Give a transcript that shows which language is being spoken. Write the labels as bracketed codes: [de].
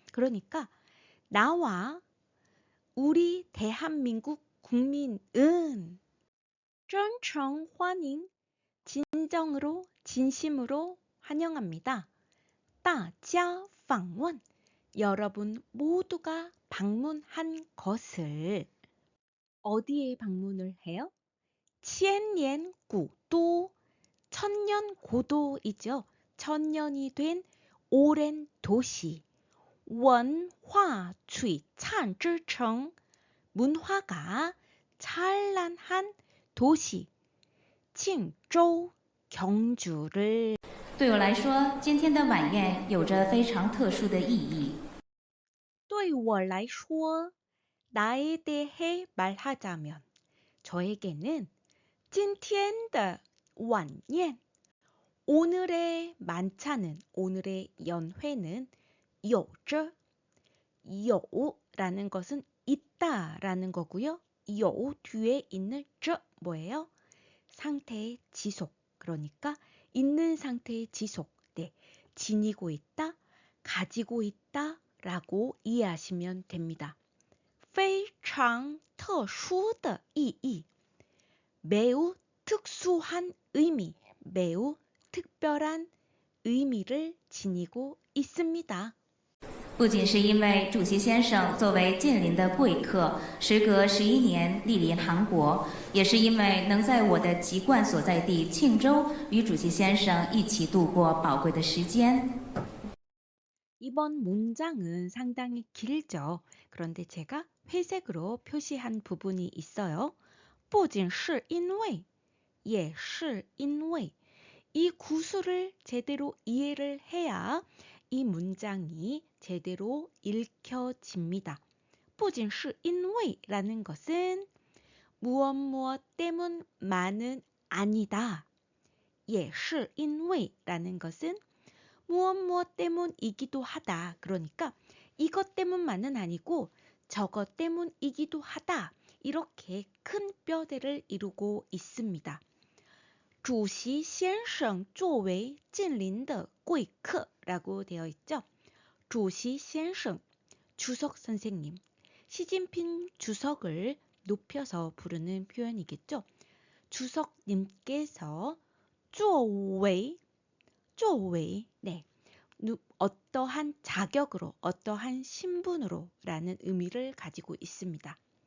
[ko] 그러니까 나와 우리 대한민국 국민은 [zh] 真诚欢迎 [ko] 진정으로 진심으로 환영합니다. [zh] 大家访问 [ko] 여러분 모두가 방문한 것을 어디에 방문을 해요? 千年古都 천년 고도이죠. 천년이 된 오랜 도시 [zh] 文化璀璨之城 [ko] 문화가 찬란한 도시 庆州 경주를 [zh] 对我来说，今天的晚宴有着非常特殊的意义。对我来说 [ko] 나에 대해 말하자면 저에게는 [zh] 今天的晚宴 [ko] 오늘의 만찬은 오늘의 연회는 有着 有라는 것은 있다라는 거고요. 有 뒤에 있는 着 뭐예요? 상태의 지속. 그러니까 있는 상태의 지속. 네. 지니고 있다, 가지고 있다라고 이해하시면 됩니다. [zh] 非常特殊的意义 [ko] 매우 특수한 의미, 매우 특별한 의미를 지니고 있습니다. [zh] 不仅是因为主席先生作为近邻的贵客，时隔11年莅临韩国，也是因为能在我的籍贯所在地庆州与主席先生一起度过宝贵的时间。 [ko] 이번 문장은 상당히 길죠. 그런데 제가 회색으로 표시한 부분이 있어요. [zh] 不仅是因为也是因为 [ko] 이 구술을 제대로 이해를 해야 이 문장이 제대로 읽혀집니다. 不仅是因为라는 것은 무엇 때문만은 아니다. 也是因为라는 것은 무엇 때문이기도 하다. 그러니까 이것 때문만은 아니고 저것 때문이기도 하다. 이렇게 큰 뼈대를 이루고 있습니다. [zh] 主席先生作为近邻的贵客 [ko] 라고 되어 있죠. 主席先生 주석 선생님, 시진핑 주석을 높여서 부르는 표현이겠죠. 주석님께서 作为 네, 어떠한 자격으로, 어떠한 신분으로 라는 의미를 가지고 있습니다.